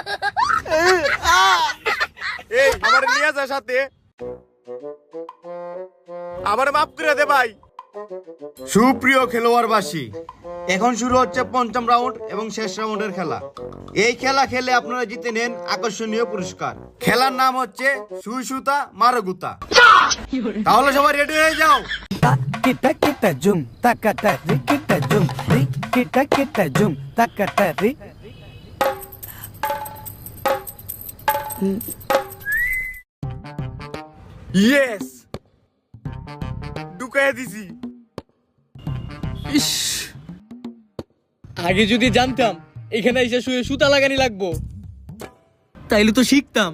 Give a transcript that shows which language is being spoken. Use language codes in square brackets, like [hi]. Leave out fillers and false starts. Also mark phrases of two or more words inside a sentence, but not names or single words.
[bn] এই আমার নিয়ে যা সাথে, আমার মাফ করে দে ভাই। সুপ্রিয় খেলোয়াড়বাসী, এখন শুরু হচ্ছে পঞ্চম রাউন্ড এবং শেষ রাউন্ডের খেলা। এই খেলা খেলে আপনারা জিতে নেন আকর্ষণীয় পুরস্কার। খেলার নাম হচ্ছে সুই সুতা মারগুতা। তাহলে সবাই রেডি হয়ে যাও। Kita kita jum takata ri kita jum ri kita kita jum takata ri. ইয়েস, ঢুকাইয়া দিছি। ইস, আগে যদি জানতাম এখানে এসে শুয়ে সুতা লাগানি লাগবো, তাইলে তো শিখতাম।